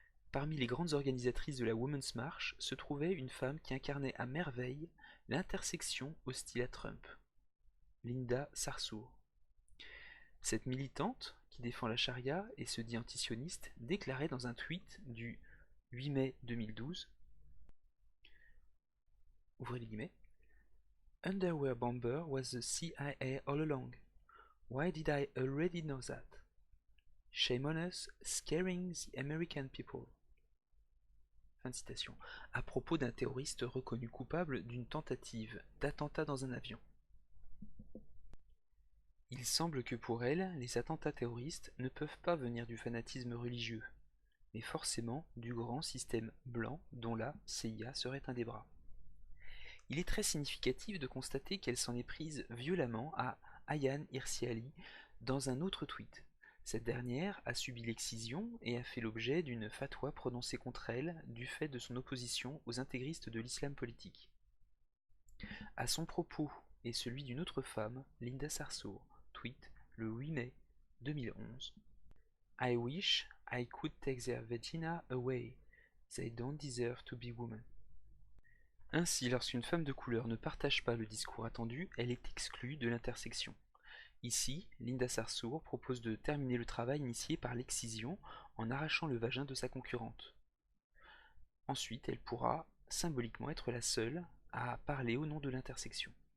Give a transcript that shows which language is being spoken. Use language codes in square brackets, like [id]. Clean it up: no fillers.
[fr] Parmi les grandes organisatrices de la Women's March se trouvait une femme qui incarnait à merveille l'intersection hostile à Trump, Linda Sarsour. Cette militante, qui défend la charia et se dit antisioniste, déclarait dans un tweet du 8 mai 2012, ouvrez les guillemets, [en] Underwear bomber was the CIA all along. Why did I already know that? Shame on us, scaring the American people. [fr] Fin de citation. À propos d'un terroriste reconnu coupable d'une tentative d'attentat dans un avion. Il semble que pour elle, les attentats terroristes ne peuvent pas venir du fanatisme religieux, mais forcément du grand système blanc dont la CIA serait un des bras. Il est très significatif de constater qu'elle s'en est prise violemment à Ayaan Hirsi Ali dans un autre tweet. Cette dernière a subi l'excision et a fait l'objet d'une fatwa prononcée contre elle du fait de son opposition aux intégristes de l'islam politique. À son propos et celui d'une autre femme, Linda Sarsour, tweet le 8 mai 2011. [en] I wish I could take their vagina away. They don't deserve to be women. [fr] Ainsi, lorsqu'une femme de couleur ne partage pas le discours attendu, elle est exclue de l'intersection. Ici, Linda Sarsour propose de terminer le travail initié par l'excision en arrachant le vagin de sa concurrente. Ensuite, elle pourra symboliquement être la seule à parler au nom de l'intersection.